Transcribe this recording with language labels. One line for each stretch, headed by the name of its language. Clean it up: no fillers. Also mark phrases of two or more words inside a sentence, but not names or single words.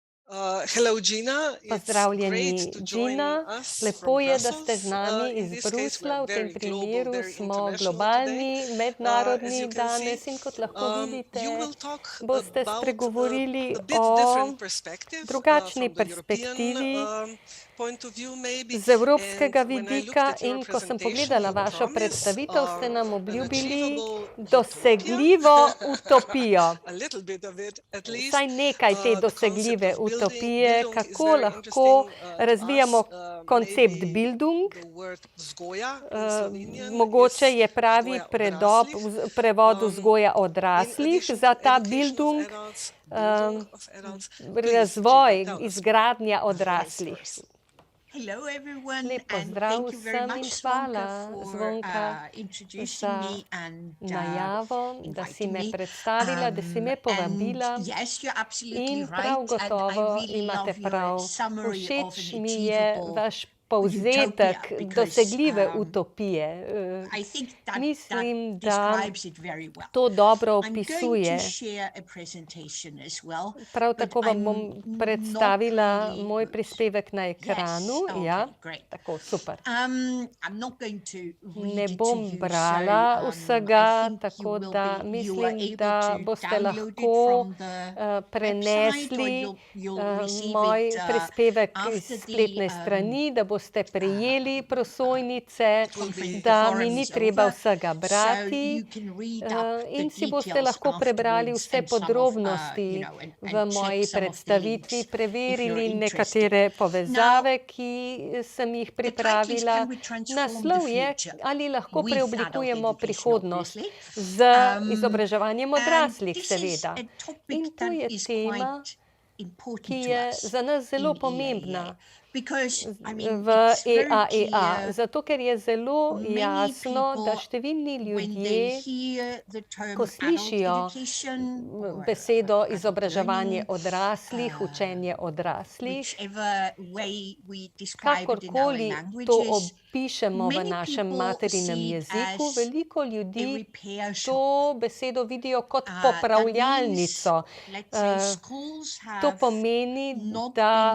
English: Hello, Gina. It's great
Slovenian: Pozdravljeni,
English: to join Gina. us
Slovenian: Lepo
English: from
Slovenian: je, da ste z
English: Brussels.
Slovenian: nami
English: In
Slovenian: iz
English: this case, we are
Slovenian: Bruslja. V tem
English: very global,
Slovenian: primeru
English: very
Slovenian: smo
English: international today.
Slovenian: globalni,
English: As you
Slovenian: mednarodni
English: can see,
Slovenian: danes in kot lahko vidite,
English: you will talk
Slovenian: boste
English: about
Slovenian: spregovorili
English: a bit
Slovenian: o
English: different perspective
Slovenian: drugačni
English: from the European
Slovenian: perspektivi
English: point of view, maybe.
Slovenian: z evropskega
English: And when I looked
Slovenian: vidika
English: at your
Slovenian: in ko sem
English: presentation,
Slovenian: pogledala
English: you
Slovenian: vašo
English: promise
Slovenian: predstavitev, ste nam
English: an
Slovenian: obljubili
English: achievable utopia.
Slovenian: dosegljivo utopijo.
English: A little bit of it, at least.
Slovenian: Vsaj nekaj te
English: The concept
Slovenian: dosegljive
English: of
Slovenian: utopije,
English: Bildung is
Slovenian: kako
English: very
Slovenian: lahko
English: interesting to
Slovenian: razvijamo
English: us.
Slovenian: koncept
English: Maybe
Slovenian: Bildung.
English: the word vzgoja in Slovenian
Slovenian: Mogoče
English: is
Slovenian: je pravi vzgoja odraslih. prevod vzgoja
English: In
Slovenian: odraslih
English: addition
Slovenian: za
English: to
Slovenian: ta
English: education of
Slovenian: Bildung,
English: adults, Bildung of adults. Please,
Slovenian: razvoj,
English: Gina, tell us.
Slovenian: izgradnja
English: The floor is
Slovenian: odraslih.
English: yours. Hello everyone,
Slovenian: Lep
English: and
Slovenian: pozdrav
English: thank you very
Slovenian: vsem in
English: much,
Slovenian: hvala,
English: Zvonka, for
Slovenian: Zvonka,
English: introducing
Slovenian: za
English: me and
Slovenian: najavo, da si
English: inviting
Slovenian: me
English: me.
Slovenian: predstavila, da si me povabila.
English: And yes, you're absolutely
Slovenian: In prav
English: right, and I
Slovenian: gotovo
English: really
Slovenian: imate
English: love your
Slovenian: prav.
English: summary of an
Slovenian: Všeč mi je
English: achievable
Slovenian: vaš povzetek
English: utopia, because,
Slovenian: dosegljive utopije.
English: I think that
Slovenian: Mislim, da
English: describes it very well.
Slovenian: to dobro
English: I'm going
Slovenian: opisuje.
English: to share a presentation as well,
Slovenian: Prav
English: but
Slovenian: tako vam bom
English: I'm
Slovenian: predstavila
English: not really
Slovenian: moj
English: good.
Slovenian: prispevek na ekranu.
English: Yes, okay,
Slovenian: Ja,
English: great.
Slovenian: tako, super.
English: I'm not going to read
Slovenian: Ne
English: it to
Slovenian: bom
English: you,
Slovenian: brala
English: so
Slovenian: vsega,
English: I think
Slovenian: tako
English: you
Slovenian: da
English: are
Slovenian: mislim,
English: able
Slovenian: da
English: to
Slovenian: boste
English: download it
Slovenian: lahko
English: from the website, or
Slovenian: prenesli
English: you'll receive
Slovenian: moj
English: it
Slovenian: prispevek iz
English: after
Slovenian: spletne
English: the
Slovenian: strani, da boste prejeli prosojnice,
English: conference, the
Slovenian: da mi
English: forum
Slovenian: ni
English: is
Slovenian: treba
English: over,
Slovenian: vsega
English: so
Slovenian: brati.
English: you can read up the
Slovenian: In si boste
English: details
Slovenian: lahko prebrali
English: afterwards
Slovenian: vse
English: and some of,
Slovenian: podrobnosti
English: and
Slovenian: v
English: check
Slovenian: moji
English: some of the
Slovenian: predstavitvi,
English: links if you're
Slovenian: preverili
English: interested.
Slovenian: nekatere povezave, ki sem jih
English: The title is
Slovenian: pripravila.
English: Can we transform the
Slovenian: Naslov je,
English: future
Slovenian: ali lahko
English: with adult
Slovenian: preoblikujemo
English: education,
Slovenian: prihodnost
English: obviously.
Slovenian: z izobraževanjem
English: And
Slovenian: odraslih,
English: this is
Slovenian: seveda.
English: a topic
Slovenian: In to
English: that
Slovenian: je
English: is
Slovenian: tema,
English: quite
Slovenian: ki
English: important to
Slovenian: je
English: us
Slovenian: za nas zelo
English: in pomembna EAEA, because I mean
Slovenian: v
English: it's very
Slovenian: EAEA,
English: clear.
Slovenian: zato ker je zelo
English: Many
Slovenian: jasno, da
English: people,
Slovenian: številni
English: when they
Slovenian: ljudje,
English: hear the term
Slovenian: ko
English: adult
Slovenian: slišijo
English: education or
Slovenian: besedo
English: adult
Slovenian: izobraževanje
English: learning,
Slovenian: odraslih, učenje odraslih,
English: whichever way we describe it in our
Slovenian: kakorkoli to
English: languages,
Slovenian: opišemo v
English: many
Slovenian: našem
English: people
Slovenian: materinem
English: see it
Slovenian: jeziku,
English: as
Slovenian: veliko
English: a
Slovenian: ljudi
English: repair shop.
Slovenian: to besedo vidijo kot
English: That means,
Slovenian: popravljalnico.
English: let's say, schools
Slovenian: To
English: have
Slovenian: pomeni,
English: not
Slovenian: da